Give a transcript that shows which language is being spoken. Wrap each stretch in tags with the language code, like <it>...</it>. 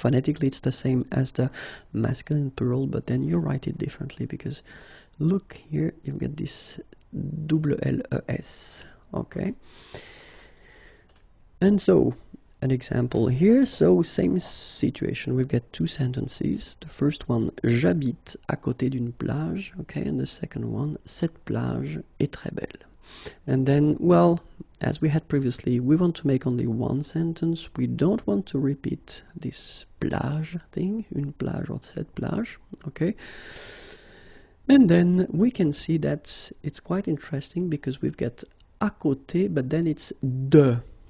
<en>Phonetically it's the same as the masculine plural, but then you write it differently, because look here, you get this double les. Okay, and so an example here, so same situation, we've got two sentences. The first one,</en> <fr>j'habite à côté d'une plage,</fr> <en>okay, and the second one,</en> <fr>cette plage est très belle.</fr> <en>And then, well, as we had previously, we want to make only one sentence. We don't want to repeat this plage thing, une plage or cette plage, okay? And then we can see that it's quite interesting because we've got à côté, but then it's de.</en>